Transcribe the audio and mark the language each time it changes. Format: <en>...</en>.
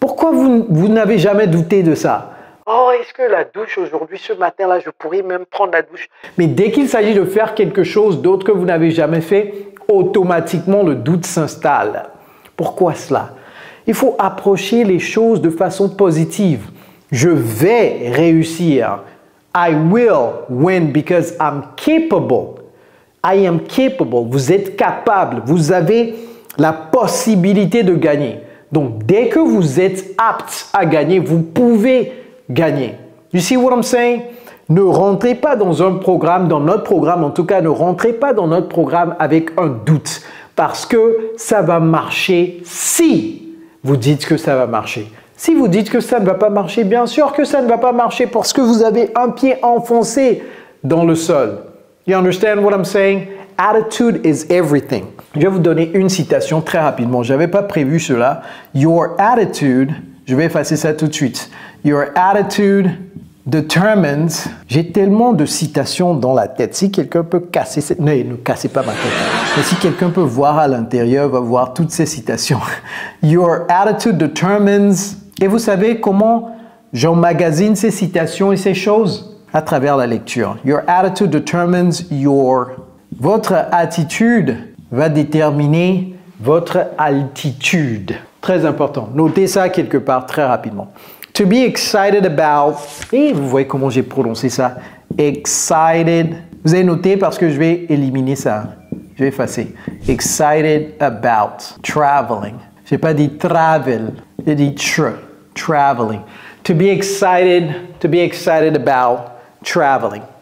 <fr>Pourquoi vous n'avez jamais douté de ça? « Oh, est-ce que la douche aujourd'hui, ce matin-là, je pourrais même prendre la douche ?» Mais dès qu'il s'agit de faire quelque chose d'autre que vous n'avez jamais fait, automatiquement le doute s'installe. Pourquoi cela? Il faut approcher les choses de façon positive. Je vais réussir.</fr> <en>I will win because I'm capable. I am capable.</en> <fr>Vous êtes capable. Vous avez la possibilité de gagner. Donc, dès que vous êtes apte à gagner, vous pouvez gagner.</fr> <en>You see what I'm saying?</en> <fr>Ne rentrez pas dans un programme, dans notre programme en tout cas, ne rentrez pas dans notre programme avec un doute. Parce que ça va marcher si vous dites que ça va marcher. Si vous dites que ça ne va pas marcher, bien sûr que ça ne va pas marcher parce que vous avez un pied enfoncé dans le sol.</fr> <en>You understand what I'm saying? Attitude is everything.</en> <fr>Je vais vous donner une citation très rapidement. Je n'avais pas prévu cela.</fr> <en>Your attitude,</en> <fr>je vais effacer ça tout de suite.</fr> <en>Your attitude determines.</en> <fr>J'ai tellement de citations dans la tête. Si quelqu'un peut casser cette... Non, ne cassez pas ma tête. Mais si quelqu'un peut voir à l'intérieur, va voir toutes ces citations.</fr> <en>Your attitude determines.</en> <fr>Et vous savez comment j'emmagasine ces citations et ces choses? À travers la lecture.</fr> <en>Your attitude determines your...</en> <fr>Votre attitude va déterminer votre altitude. Très important. Notez ça quelque part très rapidement.</fr> <en>To be excited about...</en> <fr>Et vous voyez comment j'ai prononcé ça. Excited. Vous avez noté parce que je vais éliminer ça. Je vais effacer.</fr> <en>Excited about traveling.</en> <fr>Je n'ai pas dit travel.</fr> <en>J'ai dit traveling. To be excited about traveling.</en>